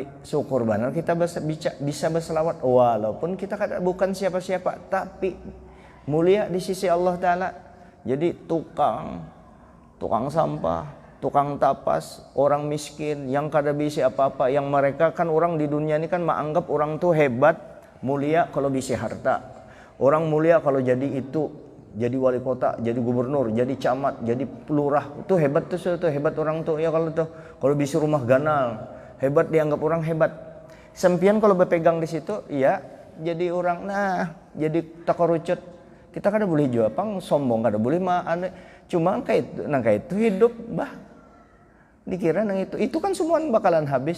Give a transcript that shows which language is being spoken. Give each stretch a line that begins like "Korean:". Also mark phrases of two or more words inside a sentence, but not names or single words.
Indonesian: Syukur benar kita bisa berselawat walaupun kita bukan siapa-siapa, tapi mulia di sisi Allah Ta'ala.
Banjar: Jadi tukang sampah, tukang tapas, orang miskin yang kada bisa apa-apa, yang mereka kan orang di dunia ini kan menganggap orang tuh hebat, mulia kalau bisa harta. Orang mulia kalau jadi itu, jadi wali kota, jadi gubernur, jadi camat, jadi pelurah, itu hebat tuh, hebat orang tuh ya kalau bisa rumah ganal, hebat dianggap orang hebat. Sempian kalau berpegang di situ, ya jadi orang jadi takarucut. Kita kada boleh jual pang sombong, kada boleh cuma kayak itu hidup bah dikira nang itu kan semua bakalan habis.